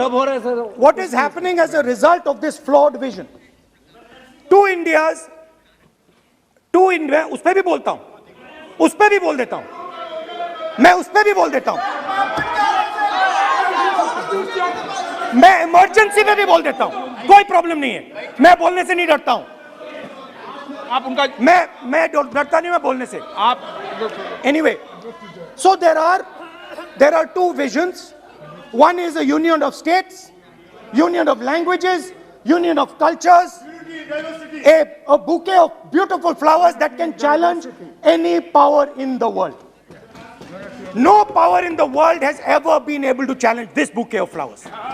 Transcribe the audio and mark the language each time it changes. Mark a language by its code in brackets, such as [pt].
[en] What is happening as a result of this flawed vision? Two Indias, [hi] उस पे भी बोलता हूं, उस पे भी बोल देता हूं, मैं उस पे भी बोल देता हूं, मैं इमरजेंसी में भी बोल देता हूं, कोई प्रॉब्लम नहीं है, मैं बोलने से नहीं डरता हूं, आप उनका मैं डरता नहीं मैं बोलने से, आप [en] anyway, so there are two visions. One is a union of states, union of languages, union of cultures, a bouquet of beautiful flowers that can challenge any power in the world. No power in the world has ever been able to challenge this bouquet of flowers.